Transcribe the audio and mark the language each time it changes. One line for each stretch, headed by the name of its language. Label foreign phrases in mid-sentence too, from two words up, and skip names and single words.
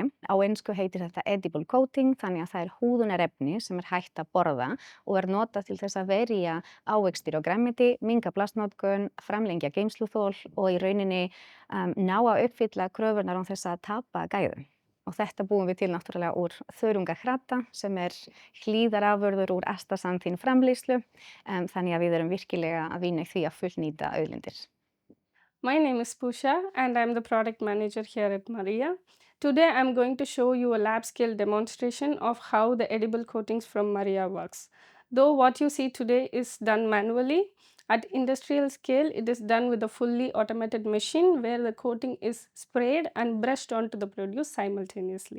Icelandic: Á ensku heitir þetta
English: edible coating,
Icelandic: þannig að það húðunarefni sem hægt að borða og notað til þess að verja ávextir og grænmeti, minnka plastnotkun, framlengja geymsluþol og í rauninni ná að uppfylla kröfurnar þess að tapa gæðum. Og þetta búum við til náttúrulega úr þörungakrata sem hlíðarafurður úr astaxanthin framleiðslu. Þannig að við erum virkilega að vinna í því að fullnýta auðlindir.
English: My name is Pusha and I'm the product manager here at Maria. Today I'm going to show you a lab scale demonstration of how the edible coatings from Maria works. Though what you see today is done manually, at industrial scale it is done with a fully automated machine where the coating is sprayed and brushed onto the produce simultaneously.